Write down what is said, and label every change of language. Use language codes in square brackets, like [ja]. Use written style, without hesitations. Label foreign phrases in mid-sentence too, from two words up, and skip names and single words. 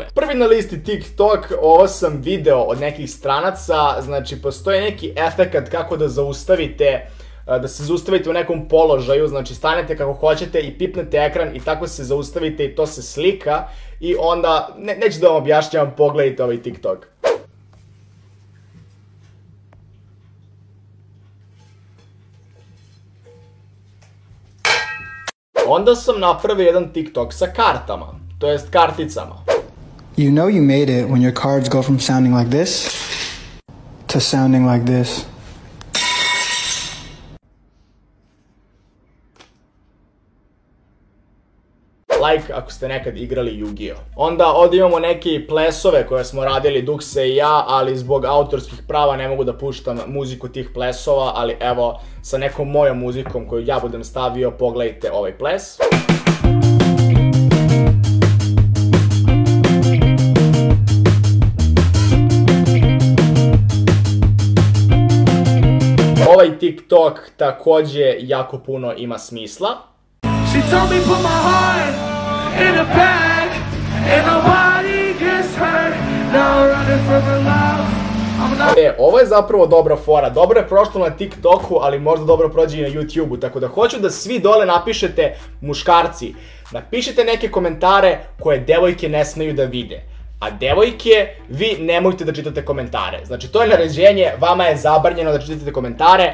[sr] Prvi na listi TikTok, ovo sam video od nekih stranaca, znači postoji neki efekat kako da zaustavite, da se zaustavite u nekom položaju, znači stanete kako hoćete i pipnete ekran i tako se zaustavite i to se slika i onda, neću da vam objašnjavam, pogledajte ovaj TikTok. Onda sam napravio jedan TikTok sa kartama, to jest karticama. [en] You know you made it when your cards go from sounding like this to sounding like this. [sr] Like ako ste nekad igrali Yu-Gi-Oh. Onda ovdje imamo neke plesove koje smo radili Dukse i ja, ali zbog autorskih prava ne mogu da puštam muziku tih plesova, ali evo, sa nekom mojom muzikom koju ja budem stavio, pogledajte ovaj ples. Ovaj TikTok takođe jako puno ima smisla. [en] She told me put my heart in a bag and nobody gets hurt. Now running from her love. [sr] Ovo je zapravo dobra fora. Dobro je prošlo na TikToku, ali možda dobro prođe i na YouTubeu. Tako da hoću da svi dole napišete, muškarci, napišite neke komentare koje devojke ne smeju da vide. A devojke, vi nemojte da čitate komentare. Znači, to je naređenje, vama je zabranjeno da čitate komentare.